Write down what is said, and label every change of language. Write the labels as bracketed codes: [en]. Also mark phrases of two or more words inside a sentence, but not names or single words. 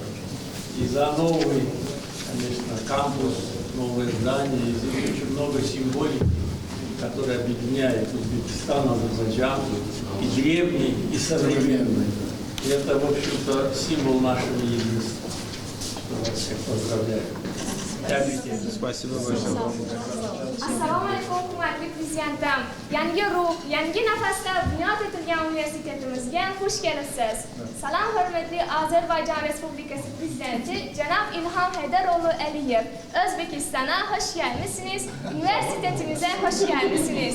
[ru] И за новый, конечно, кампус, новое здание, и здесь очень много символики, которая объединяет Узбекистан, Азербайджан, и древний, и современный. И это, в общем-то, символ нашего единства. Что вас всех поздравляю. Спасибо большое. [uz] Assalomu alaykum, hurmatli prezidentim. Yangi ruh, yangi nafasda bunyod etilgan universitetimizga xush kelibsiz. Salom, hurmatli Ozarbayjon Respublikasi prezidenti janob Ilhom Haydaro'g'li Aliyev. O'zbekistonga xush kelibsiniz. Universitetimize xush kelibsiniz.